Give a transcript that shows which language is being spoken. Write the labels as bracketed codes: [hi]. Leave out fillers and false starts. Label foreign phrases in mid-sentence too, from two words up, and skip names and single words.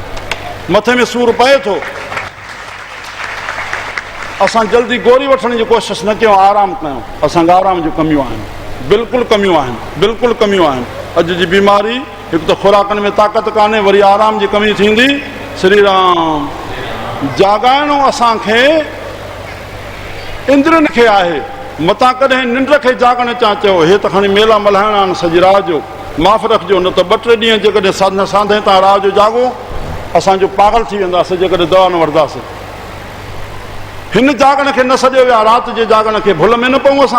[sd] मथे में सूरु पए थो, असां जल्दी गोरी वठण जी कोशिशि न कयूं, आराम कयूं। असांखे आराम जूं कमियूं आहिनि, बिल्कुलु कमियूं आहिनि, बिल्कुलु कमियूं आहिनि। अॼु जी बीमारी हिकु त खुराकनि में ताक़त कान्हे, वरी आराम जी कमी थींदी। श्री राम। जाॻाइणो असांखे इंद्रनि खे आहे। मतां कॾहिं निंड खे जाॻण चा चयो, हे त खणी मेला मल्हाइणा आहिनि सॼी राति जो, माफ़ रखिजो। न त 2-3 ॾींहं जेकॾहिं साधन साधे तव्हां राति जो जाॻो, असांजो पागल थी वेंदासीं जेकॾहिं दवा न वठंदासीं। हिन जाॻण खे न सॼो विया, राति जे जाॻण खे भुल में न पऊं असां।